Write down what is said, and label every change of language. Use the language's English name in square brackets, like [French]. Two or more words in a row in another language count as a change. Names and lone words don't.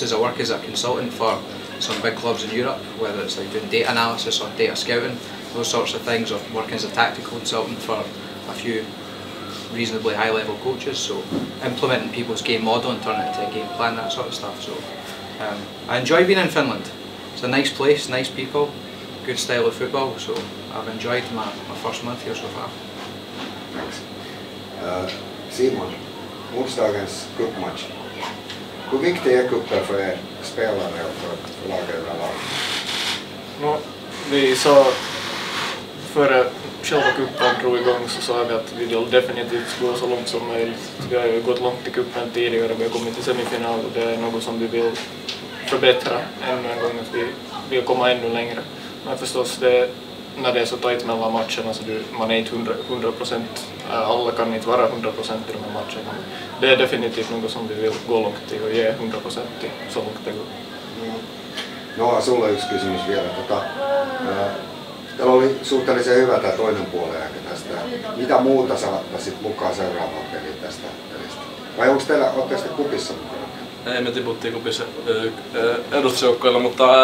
[English] I work as a consultant for some big clubs in Europe, whether it's like doing data analysis or data scouting, those sorts of things, or working as a tactical consultant for a few reasonably high level coaches, so implementing people's game model and turning it into a game plan, that sort of stuff. So I enjoy being in Finland. It's a nice place, nice people, good style of football, so I've enjoyed my first month here so far. Thanks. [Swedish] Simon, onsdagens cupmatch. Hur viktig är cupen för er spelare och för laget överlag? Vi sa före själva cupen drog igång så sa vi att vi vill definitivt gå så långt som möjligt. Vi har ju gått långt i cupen tidigare, vi har kommit till semifinal och det är något som vi vill förbättra ännu en gång, att vi vill komma ännu längre. Men förstås, när det är så tajt mellan matcherna så man är inte 100%, alla kan inte vara 100% i de här matcherna. Det är definitivt något som vi vill gå långt i och ge 100% till så långt det går. [Finnish] No, sulla yksi kysymys vielä. Teillä oli suhteellisen hyvä tämä toinen puoliaika tästä. Mitä muuta sä ottaisit mukaan seuraavaan peliin tästä pelistä? Vai ootteko te kupissa mukana? Ei, me tiputtiin kupissa edustusjoukkoilla, mutta...